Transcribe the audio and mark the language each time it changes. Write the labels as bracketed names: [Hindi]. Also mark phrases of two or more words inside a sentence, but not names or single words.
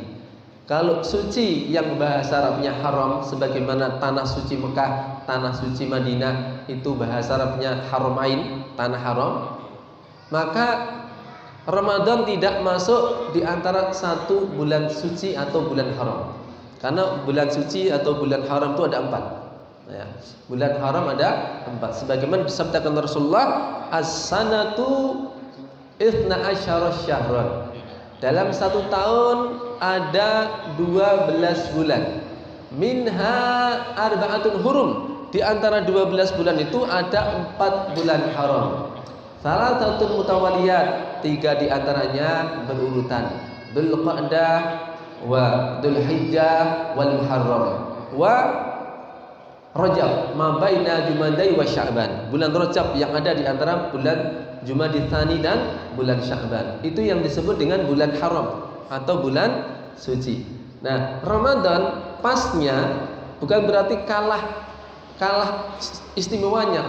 [Indonesian] Kalau suci yang bahasa Arabnya haram, sebagaimana tanah suci Mekah, tanah suci Madinah itu bahasa Arabnya haramain, tanah haram, maka Ramadan tidak masuk di antara satu bulan suci atau bulan haram. Karena bulan suci atau bulan haram itu ada 4. Bulan haram ada 4. Sebagaimana disabdakan Rasulullah, [Arabic] السنة 12 شهرا. [Indonesian] Dalam satu tahun ada 12 bulan. [Arabic] منها أربعة حرم. [Indonesian] Di antara 12 bulan itu ada 4 bulan haram. Salah satu mutawaliyat, 3 di antaranya berurutan. [Arabic] ذو القعدة وذو الحجة والمحرم ورجب ما بين جمادى وشعبان. [Indonesian] Bulan Rajab yang ada di antara bulan Jumadil Tsani dan bulan Sya'ban. Itu yang disebut dengan bulan haram atau bulan suci. Nah, Ramadan pasnya bukan berarti kalah istimewanya.